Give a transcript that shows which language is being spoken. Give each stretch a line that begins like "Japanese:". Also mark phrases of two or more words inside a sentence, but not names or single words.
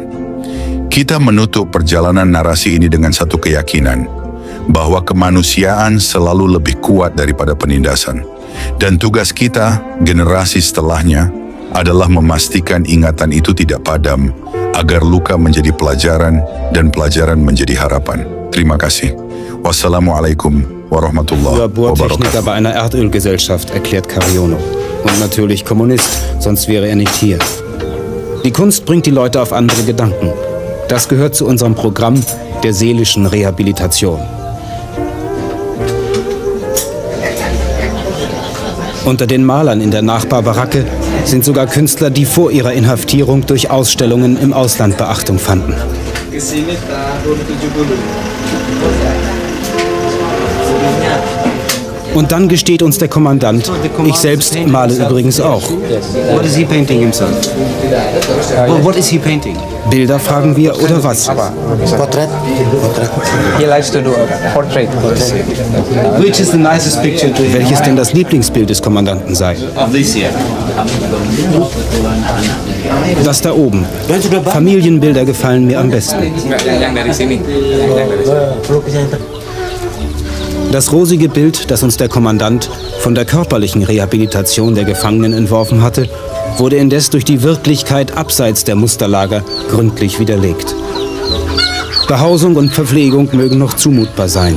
Indonesian: Kita menutup perjalanan narasi ini dengan satu keyakinan, bahwa kemanusiaan selalu lebih kuat daripada penindasan. Dan tugas kita, generasi setelahnya, adalah memastikan ingatan itu tidak padam, agar luka menjadi pelajaran dan pelajaran menjadi harapan. Terima kasih.
Arabic: والسلام عليكم ورحمة الله
German: Bohrtechniker bei einer Erdölgesellschaft, erklärt Cariono. Und natürlich Kommunist, sonst wäre er nicht hier. Die Kunst bringt die Leute auf andere Gedanken. Das gehört zu unserem Programm der seelischen Rehabilitation. Unter den Malern in der Nachbarbaracke sind sogar Künstler, die vor ihrer Inhaftierung durch Ausstellungen im Ausland Beachtung fanden. Und dann gesteht uns der Kommandant, ich selbst male übrigens auch.
English: What is he painting himself? What is he painting?
German: Bilder, fragen wir, oder was?
English: Portrait. He likes to do a portrait. Which is the nicest picture to him?
German: Welches denn das Lieblingsbild des Kommandanten sei?
English: Of this year.
German: Das da oben. Familienbilder gefallen mir am besten.
Indonesian: Yang dari sini.
German: Das rosige Bild, das uns der Kommandant von der körperlichen Rehabilitation der Gefangenen entworfen hatte, wurde indes durch die Wirklichkeit abseits der Musterlager gründlich widerlegt. Behausung und Verpflegung mögen noch zumutbar sein.